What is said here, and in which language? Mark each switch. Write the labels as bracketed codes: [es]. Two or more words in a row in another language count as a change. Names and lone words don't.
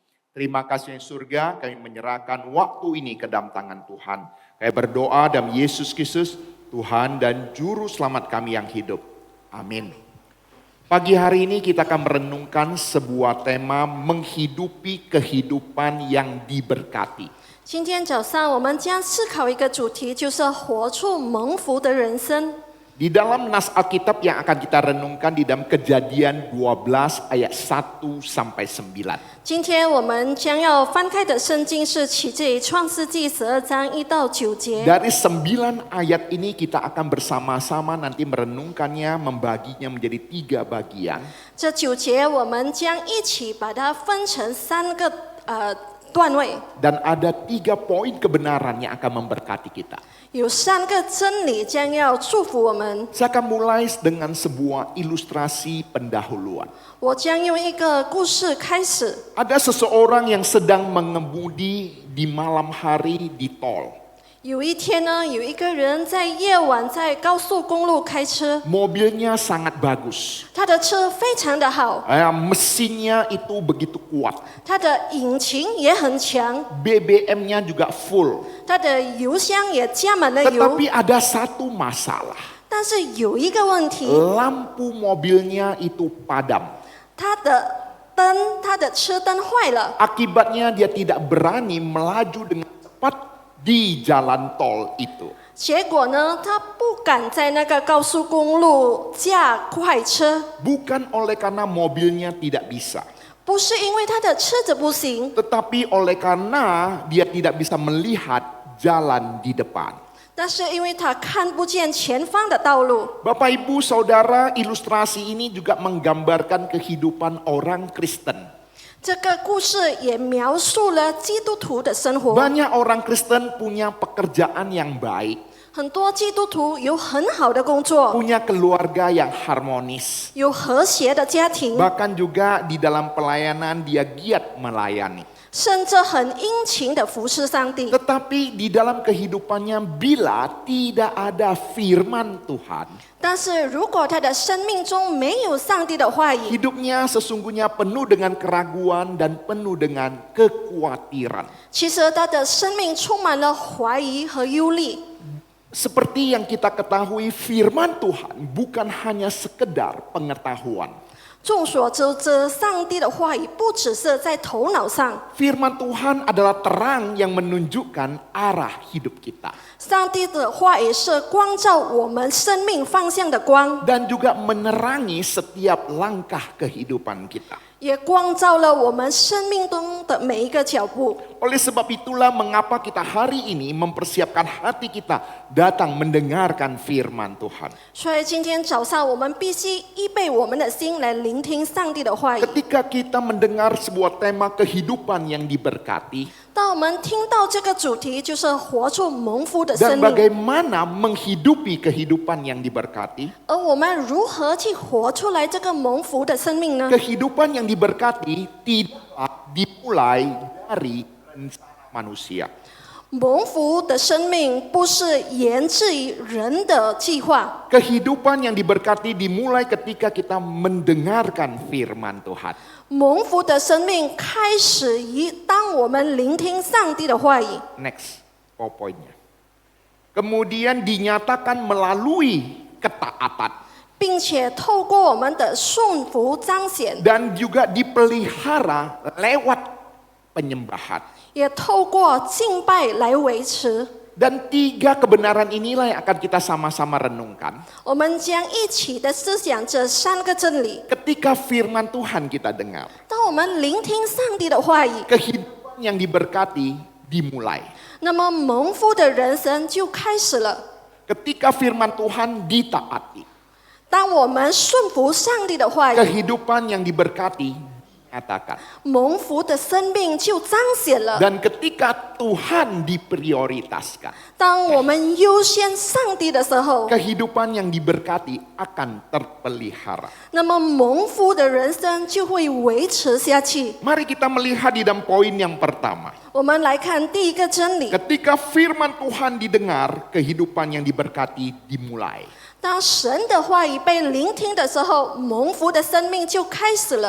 [id] Terima kasih yang surga, kami menyerahkan waktu ini ke dalam tangan Tuhan. Kami berdoa dalam Yesus Kristus, Tuhan dan Juru Selamat kami yang hidup. Amin. Pagi hari ini kita akan merenungkan sebuah tema menghidupi kehidupan yang diberkati. [zh] 今天早上，我们将思考一个主题，就是活出蒙福的人生。 [id] Di dalam nas Alkitab yang akan kita renungkan di dalam Kejadian 12 ayat 1 sampai 9. [zh] 今天我们将要翻开的圣经是起自于创世纪12章1到9节。 [id] Dari 9 ayat ini kita akan bersama-sama nanti merenungkannya, membaginya menjadi 3 bagian. [zh] 这9节我们将一起把它分成3个段位， [id] Dan ada 3 poin kebenaran yang akan memberkati kita. [zh] 有3个真理将要祝福我们。 [id] Saya akan mulai dengan sebuah ilustrasi pendahuluan. [zh] 我将用一个故事开始。 [id] Ada seseorang yang sedang mengemudi di malam hari di tol. [zh] 有一天呢，有一个人在夜晚在高速公路开车， [id] Mobilnya sangat bagus. [zh] 他的车非常的好， [id] Mesinnya itu begitu kuat. [zh] 他的引擎也很强， [id] BBM-nya juga full. [zh] 他的油箱也加满了油。 [id] Tetapi ada satu masalah. [zh] 但是有一个问题， [id] Lampu mobilnya itu padam. [zh] 他的车灯坏了， [id] Akibatnya dia tidak berani melaju dengan cepat di jalan tol itu. [zh] 结果呢，他不敢在那个高速公路驾快车， [id] Bukan oleh karena mobilnya tidak bisa. [zh] 不是因为他的车子不行， [id] Tetapi oleh karena dia tidak bisa melihat jalan di depan. [zh] 但是因为他看不见前方的道路。 [id] Bapak Ibu Saudara, ilustrasi ini juga menggambarkan kehidupan orang Kristen. [zh] 这个故事也描述了基督徒的生活。 [id] Banyak orang Kristen punya pekerjaan yang baik, [zh] 很多基督徒有很好的工作， [id] punya keluarga yang harmonis. [zh] 有和谐的家庭， [id] Bahkan juga di dalam pelayanan dia giat melayani. [zh] 甚至很殷勤的服侍上帝。 [id] Tetapi di dalam kehidupannya bila tidak ada firman Tuhan, [zh] 但是如果他的生命中没有上帝的话语， [id] hidupnya sesungguhnya penuh dengan keraguan dan penuh dengan kekhawatiran. [zh] 其实他的生命充满了怀疑和忧虑。 [id] Seperti yang kita ketahui, firman Tuhan bukan hanya sekedar pengetahuan. [zh] 众所周知，上帝的话语不只是在头脑上， [id] Firman Tuhan adalah terang yang menunjukkan arah hidup kita. [zh] 上帝的话语是光照我们生命方向的光， [id] Dan juga menerangi setiap langkah kehidupan kita. [zh] 也光照了我们生命中的每一个脚步。 [id] Oleh sebab itulah mengapa kita hari ini mempersiapkan hati kita datang mendengarkan firman Tuhan. [zh] 所以今天早上我们必须预备我们的心来聆听上帝的话语。 [id] Ketika kita mendengar sebuah tema kehidupan yang diberkati [zh] 当我们听到这个主题，就是活出蒙福的 [id] dan [zh] 生命， [id] bagaimana menghidupi kehidupan yang diberkati, [zh] 而我们如何去活出来这个蒙福的生命呢？ [id] kehidupan yang diberkati tidak dimulai dari rencana manusia. [zh] 蒙福的生命不是源自于人的计划， [id] Kehidupan yang diberkati dimulai ketika kita mendengarkan firman Tuhan. [zh] 蒙福的生命开始于当我们聆听上帝的话语。 [id] Next, poinnya. Kemudian dinyatakan melalui ketaatan. [zh] 并且透过我们的顺服彰显， [id] dan juga dipelihara lewat penyembahan. [zh] 也透过敬拜来维持。 [id] Dan 3 kebenaran inilah yang akan kita sama-sama renungkan [zh] 我们将一起的思想这3个真理。 [id] ketika firman Tuhan kita dengar. [zh] 当我们聆听上帝的话语， [id] Kehidupan yang diberkati dimulai. [zh] 那么蒙福的人生就开始了。 [id] Ketika firman Tuhan ditaati. [zh] 当我们顺服上帝的话语， [id] Kehidupan yang diberkati dinyatakan. [zh] 蒙福的生命就彰显了。 [id] Dan ketika Tuhan diprioritaskan. [zh] 当我们优先上帝的时候， [id] Kehidupan yang diberkati akan terpelihara. [zh] 那么蒙福的人生就会维持下去。 [id] Mari kita melihat di dalam poin yang pertama. [zh] 我们来看第一个真理： [id] Ketika firman Tuhan didengar, kehidupan yang diberkati dimulai. [zh] 当神的话语被聆听的时候，蒙福的生命就开始了。